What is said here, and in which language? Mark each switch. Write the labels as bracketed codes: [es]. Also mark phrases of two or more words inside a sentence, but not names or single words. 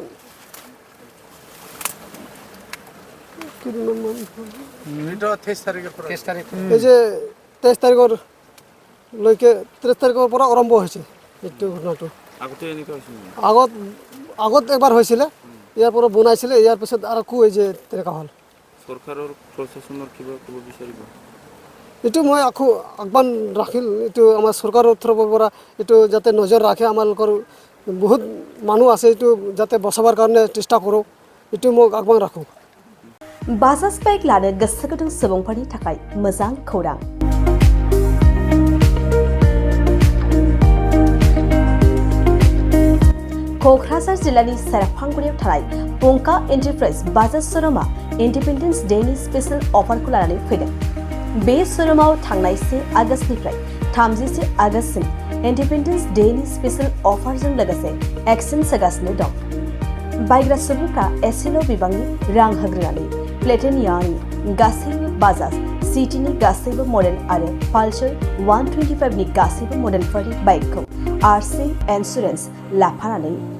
[as] এই যে 23 তাৰিখৰ লৈকে 30 তাৰিখৰ পৰা আৰম্ভ হৈছে এইটো ঘটনাটো আগত এবাৰ হৈছিলে ইয়াৰ পৰা বনাইছিলে ইয়াৰ পিছত আৰু এই যে তেনেকুৱা হ'ল চৰকাৰৰ প্ৰশাসনৰ কিবা ক'ব বিচাৰিব এইটো মই আকৌ আহ্বান ৰাখিল এইটো আমাৰ চৰকাৰৰ তৰফৰ পৰা এইটো যাতে নজৰ ৰাখে আমালোকৰ বহুত মানুহ আছে এইটো যাতে বচাবৰ কাৰণে চেষ্টা কৰোঁ এইটো মই আহ্বান ৰাখোঁ [brx] बाजाज बाइक लानो गोसो गुदुं सुबुंफोरनि थाखाय मोजां खौरां क'क्राझार जिल्लानि सेरफांगुरियाव थानाय पंका एन्टारप्राइज बाजाज श'रुमआ [en] Independence Day-ni special offer-khou [brx] लानानै फैदों बे श'रुमाव थांनाय 1 आगस्तनिफ्राय 31 आगस्तसिम [en] Independence Day-ni special offer-jong [brx] लोगोसे एक्सचेन्ज सोगासिनो दं बायग्रा सुबुंफ्रा एसेल' बिबांनि रां होग्रोनानै प्लेटिनियानि गासैबो बाजाज सिटीनि गासैबो मडेल आरो पालसार 125नि गासैबो मडेलफोरनि बाइकखौ [en] RC insurance [brx] लाफानानै